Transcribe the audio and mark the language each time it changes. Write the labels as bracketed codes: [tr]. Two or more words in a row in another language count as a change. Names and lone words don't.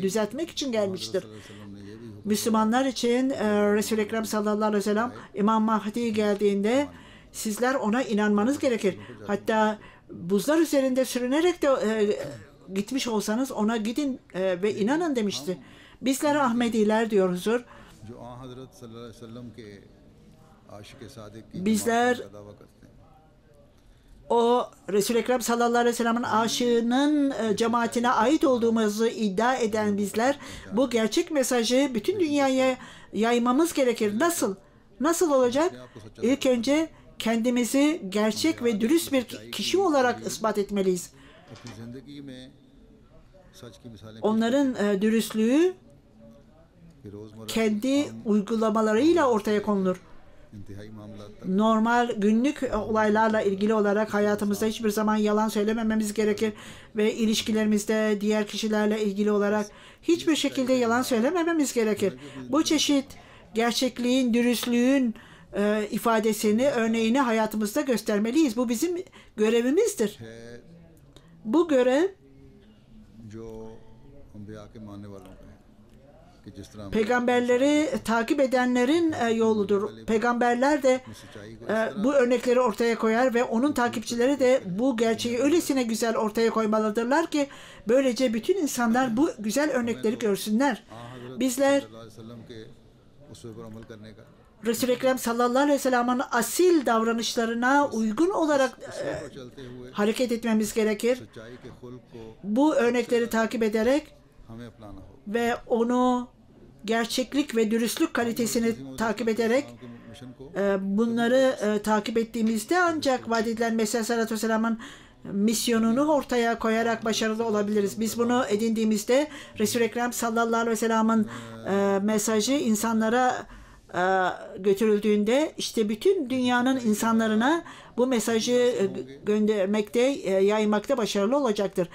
[tr] Düzeltmek için gelmiştir. Müslümanlar için Resul-i Ekrem [ar] صلى الله عليه وسلم [tr] İmam Mahdi geldiğinde sizler ona inanmanız gerekir. Hatta buzlar üzerinde sürünerek de gitmiş olsanız ona gidin ve inanın demişti. Bizler Ahmediler diyor huzur. [ur] جو آ حضرت [ar] صلى الله عليه وسلم [ur] کے عاشق صادق کی [tr] Bizler [ur] جماعت کا دعویٰ کرتے ہیں. [tr] o Resul-i Ekrem [ar] صلى الله عليه وسلم'in [tr] aşığının cemaatine ait olduğumuzu iddia eden bizler bu gerçek mesajı bütün dünyaya yaymamız gerekir. Nasıl? Nasıl olacak? İlk önce kendimizi gerçek ve dürüst bir kişi olarak ispat etmeliyiz. [ur] اپنی زندگی میں سچ کی مثالیں [tr] Onların dürüstlüğü [ur] کہ روزمرہ [tr] kendi uygulamalarıyla ortaya konulur. [ur] انتہائی معاملہ [tr] Normal günlük olaylarla ilgili olarak hayatımızda hiçbir zaman yalan söylemememiz gerekir ve ilişkilerimizde diğer kişilerle ilgili olarak hiçbir şekilde yalan söylemememiz gerekir. Bu çeşit gerçekliğin, dürüstlüğün ifadesini, örneğini hayatımızda göstermeliyiz. Bu bizim görevimizdir. है Bu görev [ur] جو انبیاء کے ماننے والوں کا ہے کہ جس طرح ہم [tr] peygamberleri takip edenlerin yoludur. Peygamberler de [ur] سچائی کو [tr] bu örnekleri ortaya koyar ve onun takipçileri de bu gerçeği öylesine güzel ortaya koymalıdırlar ki böylece bütün insanlar bu güzel örnekleri görsünler. Bizler [ar] صلى الله عليه وسلم [ur] کے اسوے پر عمل کرنے کا [tr] Resul-i Ekrem [ar] صلى الله عليه وسلم'in [tr] asil davranışlarına uygun olarak [ur] اور چلتے ہوئے [tr] hareket etmemiz gerekir. [ur] سچائی کے خلق کو [tr] Bu örnekleri takip ederek [ur] ہمیں اپنانا ہوگا. [tr] ve onu gerçeklik ve dürüstlük kalitesini takip ederek [ur] کے مشن کو [tr] bunları takip ettiğimizde ancak vaat edilen Mesih [ar] عليه الصلاة والسلام'ın [tr] misyonunu ortaya koyarak başarılı olabiliriz. Biz bunu edindiğimizde Resul-i Ekrem [ar] صلى الله عليه وسلم'in [tr] mesajı insanlara götürüldüğünde işte bütün dünyanın insanlarına bu mesajı göndermekte, yaymakta başarılı olacaktır.